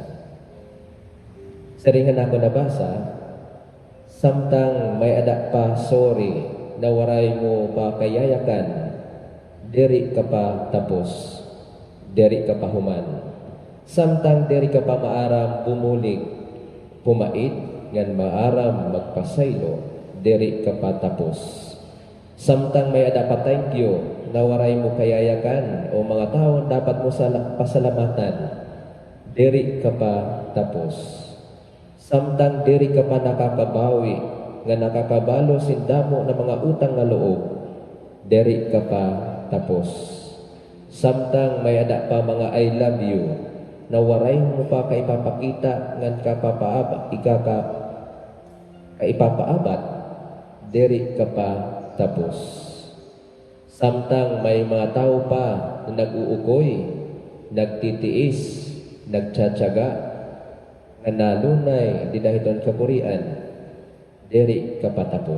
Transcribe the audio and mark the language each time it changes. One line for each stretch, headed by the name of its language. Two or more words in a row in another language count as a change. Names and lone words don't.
Waray: Siringan ako nabasa, samtang may ada pa sorry na waray mo pa kayayakan, diri ka pa tapos, diri ka pa human. Samtang diri ka pa maaram bumulig, pumait, ngan maaram magpasaylo, diri ka pa tapos. Samtang may ada pa
English: thank you
Waray: na waray mo kayayakan o mga taon dapat mo pasalamatan, diri ka pa tapos. Samtang diri ka pa nakakabawi nga nakakabalo sindamo na mga utang nga loob, diri ka pa tapos. Samtang may ada pa mga
English: I love you
Waray: na waray mo pa kaipapakita ngan kaipapaabat, diri ka pa tapos. Samtang may mga tao pa na nag-uukoy, nagtitiis, nagtsatsaga, nga nalunay di dahiton kapurian, diri ka pa tapos.